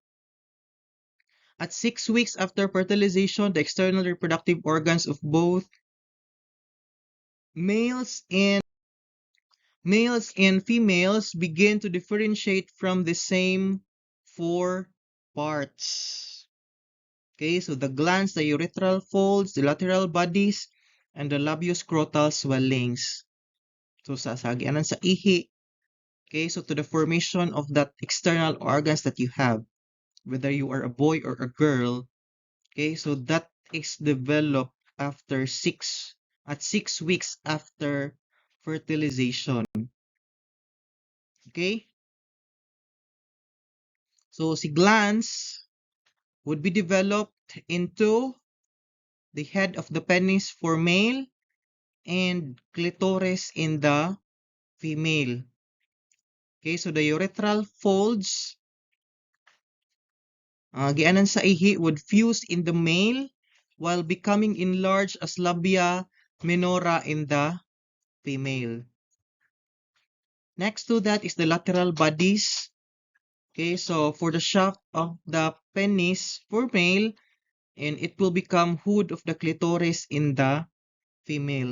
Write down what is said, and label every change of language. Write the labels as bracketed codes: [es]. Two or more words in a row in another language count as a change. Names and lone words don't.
[en] At 6 weeks after fertilization, the external reproductive organs of both males and females begin to differentiate from the same four parts. Okay, so the glands, the urethral folds, the lateral bodies, and the labioscrotal swellings. [ceb] So sasagianan sa ihi. [en] Okay, so to the formation of that external organs that you have, whether you are a boy or a girl. Okay, so that is developed at 6 weeks after fertilization. Okay, so si glands would be developed into the head of the penis for male and clitoris in the female. Okay, so the urethral folds, [ceb] gianan sa ihi, [en] would fuse in the male while becoming enlarged as labia minora in the female. Next to that is the lateral bodies. Okay, so for the shaft of the penis for male, and it will become hood of the clitoris in the female.